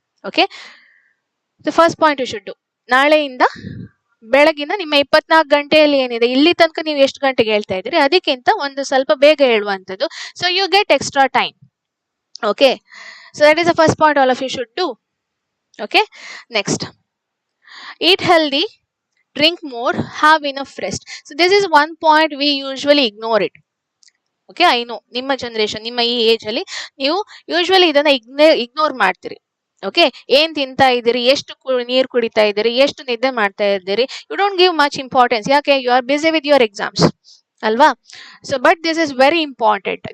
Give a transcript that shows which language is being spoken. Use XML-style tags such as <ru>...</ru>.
<en>okay, the first point you should do,</en> <kn>ನಾಳೆಯಿಂದ ಬೆಳಗಿನ ನಿಮ್ಮ 24 ಗಂಟೆಯಲ್ಲಿ ಏನಿದೆ, ಇಲ್ಲಿ ತನಕ ನೀವು ಎಷ್ಟು ಗಂಟೆಗೆ ಹೇಳ್ತಾ ಇದ್ರಿ ಅದಕ್ಕಿಂತ ಒಂದು ಸ್ವಲ್ಪ ಬೇಗ ಹೇಳುವಂಥದ್ದು.</kn> <en>So you get extra time. Okay, so that is the first point all of you should do. Okay, next, eat healthy, drink more, have enough rest. So this is one point we usually ignore it. Okay, I know</en> <kn>ನಿಮ್ಮ generation, ನಿಮ್ಮ ಈ age ಅಲ್ಲಿ ನೀವು usually ಇದನ್ನ ignore ಮಾಡ್ತೀರಿ. Okay, ಏನ್ ತಿಂತಾ ಇದ್ದೀರಿ, ಎಷ್ಟು ನೀರು ಕುಡಿತಾ ಇದ್ದೀರಿ, ಎಷ್ಟು ನಿದ್ದೆ ಮಾಡ್ತಾ ಇದ್ದೀರಿ,</kn> <en>You don't give much importance. ಯಾಕೆ, you are busy with your exams ಅಲ್ವಾ. So but this is very important.</en>